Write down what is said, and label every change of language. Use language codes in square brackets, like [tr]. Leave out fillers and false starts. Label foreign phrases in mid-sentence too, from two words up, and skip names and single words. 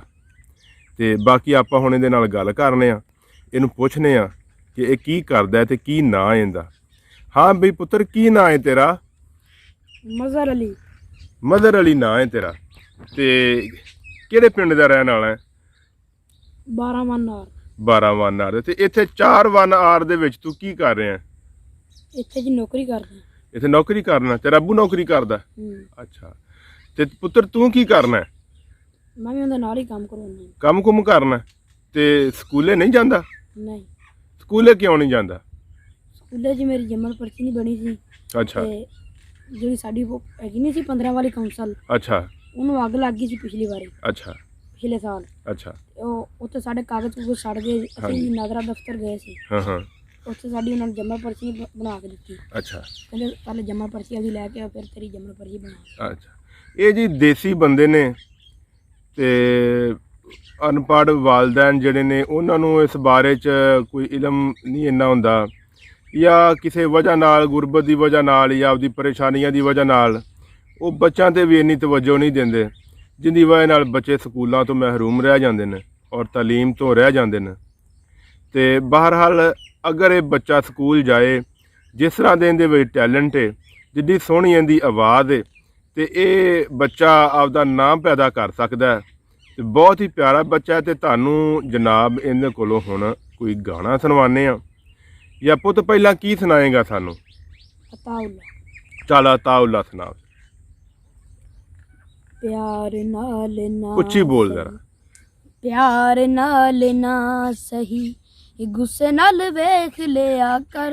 [pa] ਤੇ ਬਾਕੀ ਆਪਾਂ ਹੁਣ ਇਹਦੇ ਨਾਲ ਗੱਲ ਕਰਨੇ ਆ, ਇਹਨੂੰ ਪੁੱਛਨੇ ਆ ਕਿ ਯੇ ਕੀ ਕਰਦਾ ਹੈ ਤੇ ਕੀ ਨਾਂ ਹੈ ਇੰਦਾ। ਹਾਂ ਬਈ ਪੁੱਤਰ, ਕੀ ਨਾਂ ਹੈ ਤੇਰਾ? मज़हर अली। ਮਜ਼ਹਰ ਅਲੀ ਨਾਂ ਹੈ ਤੇਰਾ। ਤੇ ਕਿਹੜੇ ਪਿੰਡ ਦਾ ਰਹਿਣ ਵਾਲਾ ਹੈ? 12 ਮਨ ਆਰ। 12 ਵਨ ਆਰ। ਤੇ ਇੱਥੇ 4 ਵਨ ਆਰ ਦੇ ਵਿੱਚ ਤੂੰ ਕੀ ਕਰ ਰਿਹਾ ਹੈ? ਇੱਥੇ ਜੀ ਨੌਕਰੀ ਕਰਦਾ। ਇੱਥੇ ਨੌਕਰੀ ਕਰਨਾ? ਤੇਰਾ ਅੱਬੂ ਨੌਕਰੀ ਕਰਦਾ? ਅੱਛਾ। ਤੇ ਪੁੱਤਰ ਤੂੰ ਕੀ ਕਰਨਾ ਹੈ? ਮੈਂ ਭੀ ਉਨਦੇ ਨਾਲ ਹੀ ਕਾਮ ਕਰਵਾਨਾ। ਕੰਮ ਕੁੰਮ ਕਰਨਾ? ਤੇ ਸਕੂਲੇ ਨਹੀਂ ਜਾਂਦਾ? नहीं। ਸਕੂਲੇ ਕਿਉਂ ਨਹੀਂ ਜਾਂਦਾ? ਸਕੂਲੇ ਜੀ ਮੇਰੀ ਜਮਨ ਪਰਚੀ ਨਹੀਂ ਬਣੀ ਸੀ। अच्छा। ते ਜਿਹੜੀ ਸਾਡੀ ਉਹ ਹੈਗੀ ਨਹੀਂ ਸੀ 15 ਵਾਲੀ ਕਾਉਂਸਲ, अच्छा ਉਹਨੂੰ ਅੱਗ ਲੱਗ ਗਈ ਸੀ ਪਿਛਲੀ ਵਾਰੀ, अच्छा ਪਿਛਲੇ ਸਾਲ। अच्छा। ਉਹ ਉੱਥੇ ਸਾਡੇ ਕਾਗਜ਼ ਕੁਗਜ਼ ਸੜ ਗਏ। ਅਸੀਂ ਨਗਰਾ ਦਫ਼ਤਰ ਗਏ ਸੀ, ਹਾਂ ਹਾਂ। ਉੱਥੇ ਸਾਡੀ ਉਹਨਾਂ ਨੇ ਜਮਨ ਪਰਚੀ ਬਣਾ ਕੇ ਦਿੱਤੀ। अच्छा ਕਹਿੰਦੇ ਪਹਿਲੇ ਜਮਨ ਪਰਚੀ ਅਸੀਂ ਲੈ ਕੇ ਆਓ, ਫਿਰ ਤੇਰੀ ਜਮਨ ਪਰਚੀ ਬਣਾ। ਅੱਛਾ। ਯੇ ਜੀ ਦੇਸੀ ਬੰਦੇ ਨੇ ਤੇ ਅਨਪੜ੍ਹ ਵਾਲਦੈਨ ਜਿਹੜੇ ਨੇ ਉਨ੍ਹਾਂ ਨੂੰ ਇਸ ਬਾਰੇ ਚ ਕੋਈ ਇਲਮ ਨਹੀਂ ਇੰਨਾ ਹੁੰਦਾ, ਯਾ ਕਿਸੀ ਵਜ੍ਹਾ ਨਾਲ ਗੁਰਬਤ ਕੀ ਵਜ੍ਹਾ ਨਾਲ ਯਾ ਆਪਦੀ ਪਰੇਸ਼ਾਨੀਆਂ ਕੀ ਵਜ੍ਹਾ ਨਾਲ ਵੋ ਬੱਚੋਂ ਤੇ ਭੀ ਇੰਨੀ ਤਵੱਜੋ ਨਹੀਂ ਦੇਂਦੇ, ਜਿੰਦੀ ਵਜ੍ਹਾ ਨਾਲ ਬੱਚੇ ਸਕੂਲੋਂ ਤੋ ਮਹਿਰੂਮ [ur] رہ جاتے ہیں اور تعلیم تو رہ جاتے ہیں. تو بہرحال اگر یہ بچہ اسکول جائے، جس طرح کے [pa] ਇਹਦੇ ਵਿੱਚ [ur] ٹیلنٹ ہے, [pa] ਜਿੱਦੀ ਸੋਹਣੀ ਇਹਦੀ [ur] آواز ہے، تو یہ بچہ آپدا نام پیدا کر سکتا ہے. تو بہت ہی پیارا بچہ ہے. [pa] ਤੋ ਤੁਹਾਨੂੰ ਜਨਾਬ ਇਹਦੇ ਕੋਲੋਂ ਹੁਣ ਕੋਈ ਗਾਣਾ ਸੁਣਵਾਨੇ ਆ, ਯਾ ਪੁੱਤ ਪਹਿਲਾ ਕੀ ਸੁਣਾਏਗਾ ਸਾਨੂੰ? अताउल्ला। ਚੱਲ ਅਤਾਉੱਲਾ ਸੁਣਾ। ਪਿਆਰ ਨਾਲ ਨਾ ਉੱਚੀ ਬੋਲ ਜ਼ਰਾ। ਪਿਆਰ ਨਾਲ ਨਾ ਸਹੀ, ਗੁੱਸੇ ਨਾਲ ਵੇਖ ਲਿਆ ਕਰ।